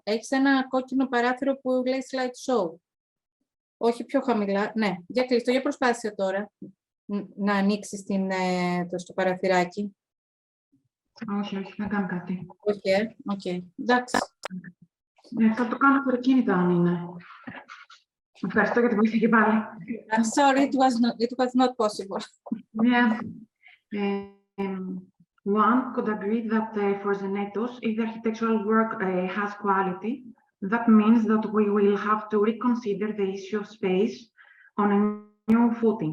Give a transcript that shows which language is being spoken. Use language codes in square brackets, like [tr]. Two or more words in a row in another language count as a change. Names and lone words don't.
[el] Έχεις ένα κόκκινο παράθυρο που λέει slideshow. Όχι πιο χαμηλά. Ναι, για κλείσε το. Για προσπάθησε τώρα να ανοίξεις το παραθυράκι. Όχι, δεν κάνει κάτι. Όχι, εντάξει. Θα το κάνω χειροκίνητα αν είναι. Ευχαριστώ για την βοήθεια και πάλι. [en] I'm sorry, it was not possible. Yeah. One could agree that for Zenetos, if the architectural work has quality, that means that we will have to reconsider the issue of space on a new footing.